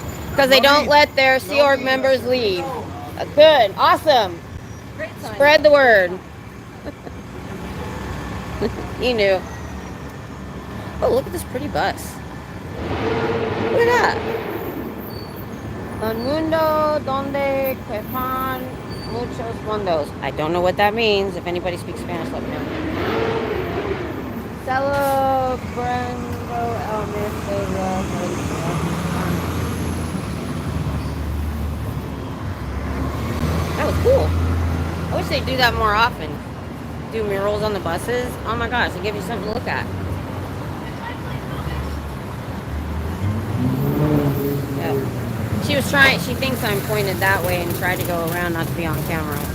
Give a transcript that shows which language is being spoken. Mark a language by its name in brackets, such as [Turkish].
[English] Because they don't let their Sea Org members leave. Good. Awesome. Spread the word. You knew. Oh, look at this pretty bus. Look at that. [Spanish] El mundo donde quepan muchos mundos. [English] I don't know what that means. If anybody speaks Spanish, let me know. [Spanish] Celebrando el mes de la felicidad. [English] That was cool. I wish they'd do that more often. do murals on the buses. Oh my gosh, they give you something to look at. Yep. She thinks I'm pointed that way and tried to go around not to be on camera.